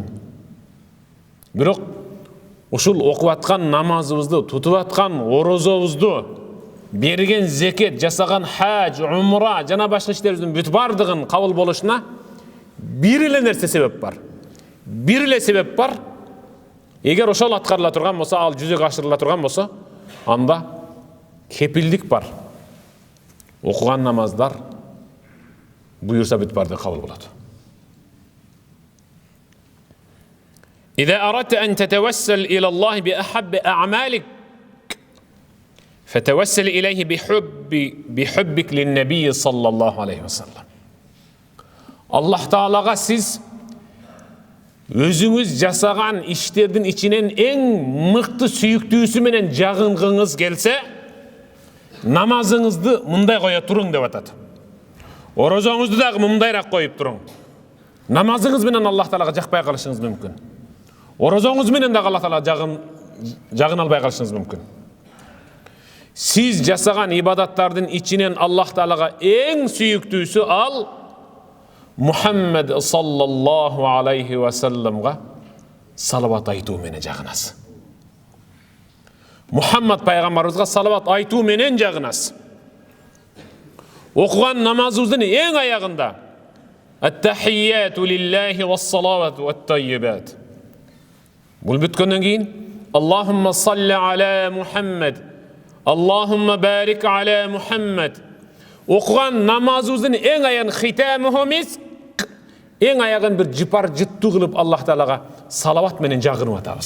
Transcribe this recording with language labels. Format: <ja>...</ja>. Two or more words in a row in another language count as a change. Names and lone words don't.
<ky>Бирок ушул окуп аткан намазыбызды, тутуп аткан орозобузду, берген зекет, жасаган хаж, умра жана башка иштерибиздин бүт бардыгын кабыл болушуна бир эле нерсе себеп бар. Бир эле себеп бар. Егер ошол аткарыла турган болсо, ал жүзөгө ашырыла турган болсо, анда кепилдик бар. Окуган намаздар буйурса бүт барды кабыл болот.</ky> <ar>إذا أردت أن تتوسل إلى الله بأحب أعمالك فتوسل إليه بحبك للنبي صلى الله عليه وسلم. الله تعالى</ar> <ky>siz өзүңүз жасаган иштердин ичинен эң мыкты сүйүктүүсү менен жагынгыңыз келсе, намазыңызды мындай коя туруң деп атат. Орозоңузду дагы мындайраак коюп туруң. Намазыңыз менен Аллах Таалага жакпай калышыңыз мүмкүн. Орозоңуз менен дагы Аллах Таала жагын албай калышыңыз мүмкүн. Сиз жасаган ибадаттардын ичинен Аллах Таалага эң сүйүктүүсү ал Muhammed</ky> <ar>صلى الله عليه وسلم</ar> <ky>салават айтуу менен жагынасыз. Muhammed пайгамбарыбызга салават айтуу менен жагынасыз. Окуган намазыбыздын эң аягында</ky> <ar>التحيات لله والصلوات والطيبات.</ar> <ky>Бул бүткөндөн кийин</ky> <ar>اللهم صل على محمد اللهم بارك على محمد.</ar> <ky>Окуган намазыбыздын эң аягын</ky> <ar>ختامه مسك,</ar> <ky>эң аягын бир жыпар жыттуу кылып Аллах Таалага салават менен жагынып атабыз.</ky>